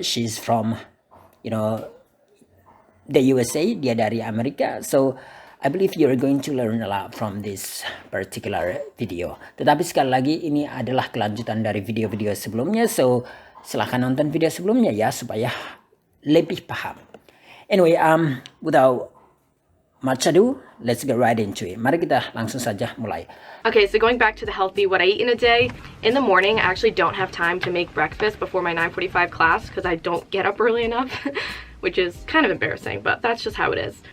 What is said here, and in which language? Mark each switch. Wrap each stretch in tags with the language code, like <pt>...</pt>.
<en>She's from the USA,</en> <id>dia dari Amerika.</id> <en>So I believe you're going to learn a lot from this particular video.</en> <id>Tetapi sekali lagi ini adalah kelanjutan dari video-video sebelumnya. So silahkan nonton video sebelumnya ya supaya lebih paham.</id> <en>Anyway, without much ado, let's get right into it.</en> <id>Mari kita langsung saja mulai.</id> <en>Okay, so going back to the healthy, what I eat in a day, in the morning, I actually don't have time to make breakfast before my 9:45 class because I don't get up early enough, which is kind of embarrassing, but that's just how it is.</en>